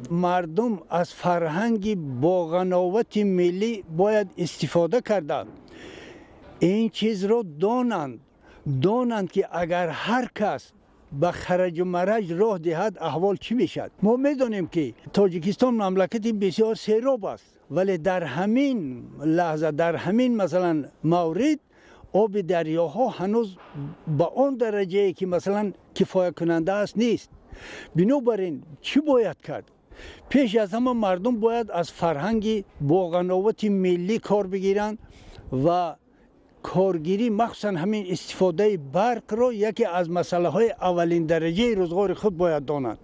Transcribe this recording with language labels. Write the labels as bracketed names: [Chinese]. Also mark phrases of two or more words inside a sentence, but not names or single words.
[Tajik] мардум аз фарҳанги боғановати миллӣ бояд истифода карда ин чизро донанд ки агар ҳар кас ба хараҷу мараҷ роҳ диҳад аҳвол чӣ мешад. мо медонем ки Тоҷикистон мамлакати бисёр сероб аст. [Persian] ولی در همین لحظه در همین مثلا مورد آب دریاها هنوز به آن درجه که مثلا کفایت کننده است نیست. بنابراین چی باید کرد؟ پیش از همه مردم باید از فرهنگ باغنوات ملی کار بگیرند و کارگیری مخصوصا همین استفاده برق را یکی از مسئله های اولین درجه روزگار خود باید دانند.